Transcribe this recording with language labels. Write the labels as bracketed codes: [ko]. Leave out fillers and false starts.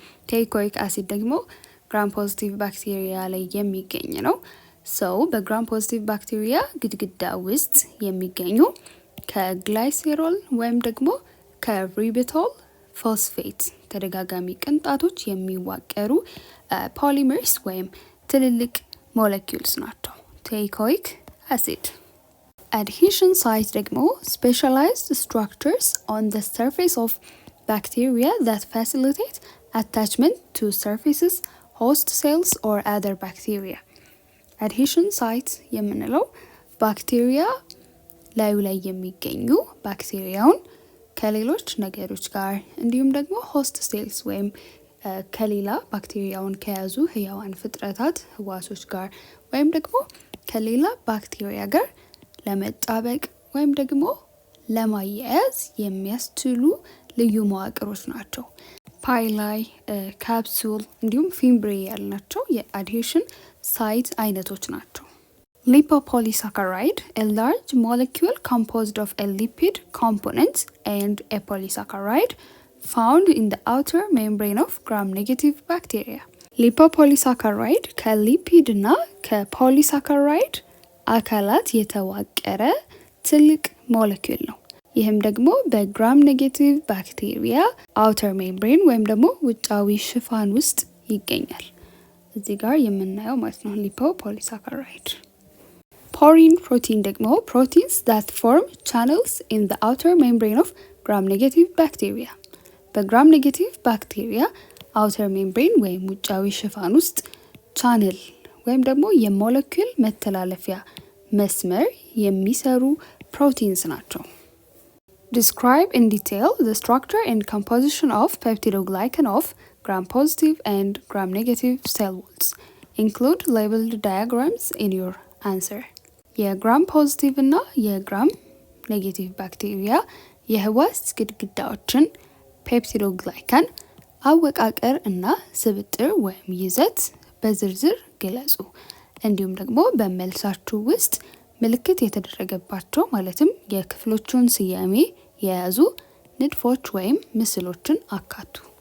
[am] Teichoic acid ደግሞ gram-positive bacteria ላይ የሚገኝ ነው። በgram-positive bacteria ግድግዳ ውስጥ የሚገኙ ከግላይሴሮል ወይም ደግሞ ከሪቢቶል ፎስፌት ተደጋጋሚ ቅንጣቶች የሚዋቀሩ ፖሊመርስ ወይም ትልልቅ ሞለኪውልስ ናቸው። Teichoic acid. [en] Adhesion site [am] ደግሞ [en] specialized structures on the surface of bacteria that facilitate attachment to surfaces, host cells or other bacteria. [am] Adhesion site የምንለው ባክቴሪያ ላዩ ላይ የሚገኙ ባክቴሪያውን ከሌሎች ነገሮች ጋር እንዲሁም ደግሞ ሆስት ሴልስ ወይም ከሌላ ባክቴሪያውን ከያዙ ህያዋን ፍጥረታት ህዋሶች ጋር ወይም ደግሞ ከሌላ ባክቴሪያ ጋር ለመጣበቅ ወይም ደግሞ ለማያያዝ የሚያስችሉ ልዩ መዋቅሮች ናቸው። ፓይላይ፣ ካፕሱል እንዲሁም ፊምብሬ ያልናቸው የአድሄሽን ሳይት አይነቶች ናቸው። [en] Lipopolysaccharide, a large molecule composed of a lipid component and a polysaccharide, found in the outer membrane of gram-negative bacteria. [am] ሊፖፖሊሳካራይድ ከሊፒድ እና ከፖሊሳካራይድ አካላት የተዋቀረ ትልቅ ሞለኪውል ነው። ይህም ደግሞ በግራም ኔጌቲቭ ባክቴሪያ አውተር ሜምብሬን ወይም ደግሞ ውጫዊ ሽፋን ውስጥ ይገኛል። እዚህ ጋር የምናየው ማለት ነው ሊፖፖሊሳካራይድ። ፖሪን ፕሮቲን ደግሞ [en] proteins that form channels in the outer membrane of gram-negative bacteria. [am] በግራም ኔጌቲቭ ባክቴሪያ አውተር ሜምብሬን ወይም ውጫዊ ሽፋን ውስጥ ቻነል ወይም ደግሞ የሞለኪውል መተላለፊያ መስመር የሚሰሩ ፕሮቲንስ ናቸው። [en] Describe in detail the structure and composition of peptidoglycan of gram-positive and gram-negative cell walls. Include labeled diagrams in your answer. [am] የግራም ፖዚቲቭ እና የግራም ኔጌቲቭ ባክቴሪያ የህዋስ ግድግዳዎችን ፔፕቲዶግላይካን አወቃቀር እና ስብጥር ወይም ይዘት በዝርዝር ግለጹ። እንዲሁም ደግሞ በመልሳችሁ ውስጥ ምልክት የተደረገባቸው ማለትም የክፍሎቹን ስያሜ የያዙ ንድፎች ወይም ምስሎችን አካቱ።